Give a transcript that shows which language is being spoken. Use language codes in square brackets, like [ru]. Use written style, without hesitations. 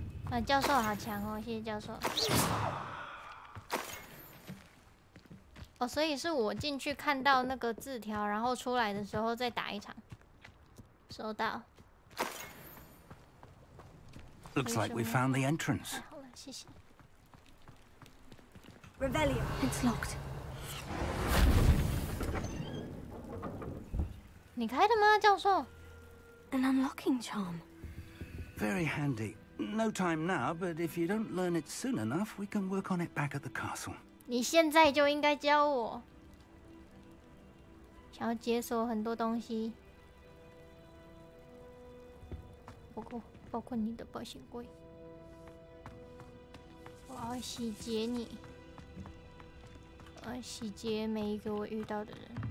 [zh] 啊，教授好强哦，谢谢教授。哦，所以是我进去看到那个字条，然后出来的时候再打一场。收到。 [en] Looks like we found the entrance. [zh] 好了，谢谢。 [en] Revelio. It's locked. [zh] 你开的吗，教授 [en] ？An unlocking charm. Very handy. No time now, but if you don't learn it soon enough, we can work on it back at the castle. [zh] 你现在就应该教我。想要解锁很多东西，包括你的保险柜。我要洗劫你，我要洗劫每一个我遇到的人。